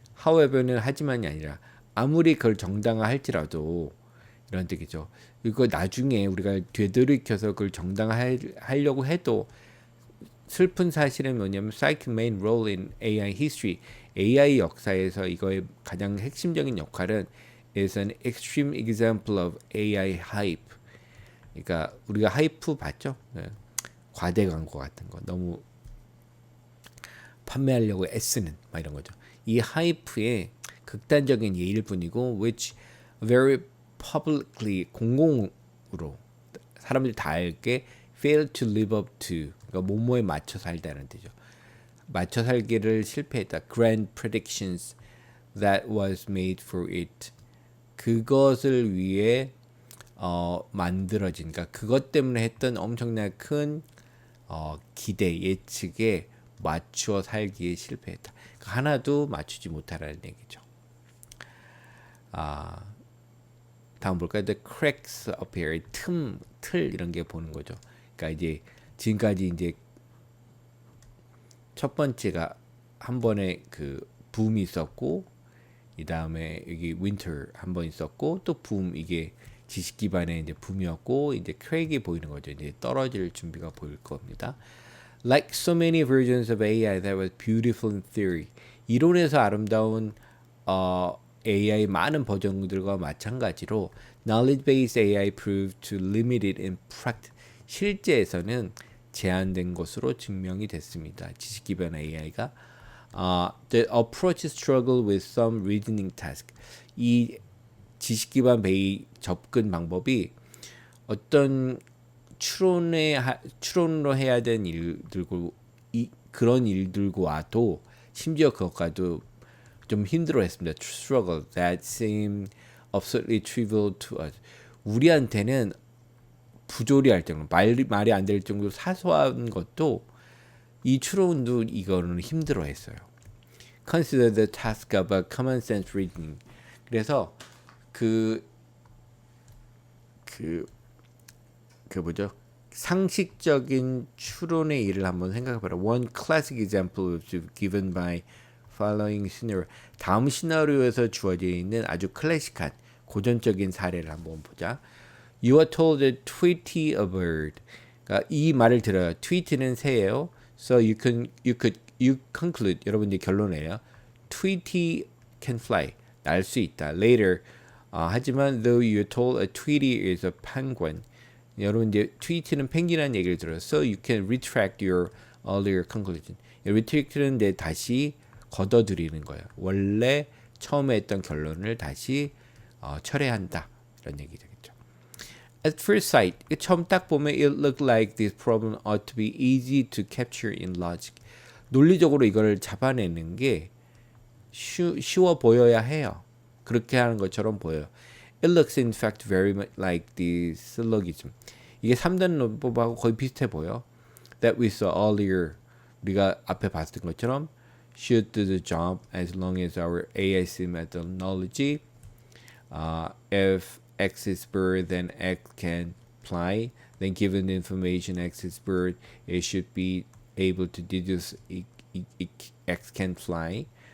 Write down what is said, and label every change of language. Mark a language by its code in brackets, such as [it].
[ko] However는 하지만이 아니라 아무리 그걸 정당화할지라도 이런 뜻이죠. 이거 나중에 우리가 되돌이켜서 그걸 정당화하려고 해도 슬픈 사실은 뭐냐면 [en] Psych's main role in AI history. [ko] AI 역사에서 이거의 가장 핵심적인 역할은 [en] is an extreme example of AI hype. [ko] 그러니까 우리가 하이프 봤죠? 네. 과대 광고 같은 거 너무 판매하려고 애쓰는 막 이런 거죠. 이 하이프의 극단적인 예일 뿐이고 [en] which very publicly [ko] 공공으로 으로 사람들이 다 알게 [en] fail to live up to [ko] 그러니까 뭐뭐에 맞춰 살다는 뜻이죠. 맞춰 살기를 실패했다. [en] grand predictions that was made for it. [ko] 그것을 위해 만들어진 그러니까 그것 때문에 했던 엄청나게 큰 기대 예측에 맞추어 살기에 실패했다. 그러니까 하나도 맞추지 못하라는 얘기죠. 다음 볼까요? [en] The cracks appear. [ko] 틀 이런 게 보는 거죠. 그러니까 이제 지금까지 이제 첫 번째가 한 번에 그 붐이 있었고, 이 다음에 여기 winter 한 번 있었고, 또 붐 이게 지식 기반의 이제 붐이었고, 이제 크랙이 보이는 거죠. 이제 떨어질 준비가 보일 겁니다. [en] Like so many versions of AI that was beautiful in theory. [ko] 이론에서 아름다운 AI 많은 버전들과 마찬가지로 [en] knowledge-based AI proved to limited in practice. [ko] 실제에서는 제한된 것으로 증명이 됐습니다. 지식 기반 AI가 [en] the approach struggle with some reasoning task. [ko] 이 지식 기반 접근 방법이 어떤 추론으로 해야 되는 일들고 그런 일들과도 심지어 그것과도 좀 힘들어했습니다. [en] Struggle that seemed absolutely trivial to us. [ko] 우리한테는 부조리할 정도, 말이 안 될 정도로 사소한 것도 이 추론도 이거는 힘들어했어요. [en] Consider the task of a common sense reasoning. [ko] 그래서 그 뭐죠? 상식적인 추론의 일을 한번 생각해봐라. [en] One classic example is given by following scenario. [ko] 다음 시나리오에서 주어져 있는 아주 클래식한 고전적인 사례를 한번 보자. [en] You are told to tweety a bird. [ko] 그러니까 이 말을 들어요. tweet는 새예요. [en] So you conclude. [ko] 여러분들이 결론내요. [en] tweety can fly. [ko] 날 수 있다. [en] Later. [ko] 하지만 [en] though you're told a tweety is a penguin. [ko] 여러분 이제 tweet는 펭귄이라는 얘기를 들어요. [en] So you can retract your earlier conclusion. [ko] retract는 이제 다시 걷어들이는 거예요. 원래 처음에 했던 결론을 다시 철회한다. 이런 얘기 되겠죠. [en] At first sight, [ko] 처음 딱 보면 [en] it looked like this problem ought to be easy to capture in logic. [ko] 논리적으로 이걸 잡아내는 게 쉬워 보여야 해요. 그렇게 하는 것처럼 보여요. [en] It looks in fact very much like the syllogism. [ko] 이게 3단 논법하고 거의 비슷해 보여. [en] That we saw earlier. [ko] 우리가 앞에 봤던 것처럼 [en] should do the job as long as our AI methodology. If X is bird, then X can fly. Then given the information X is bird, it should be able to deduce X can fly.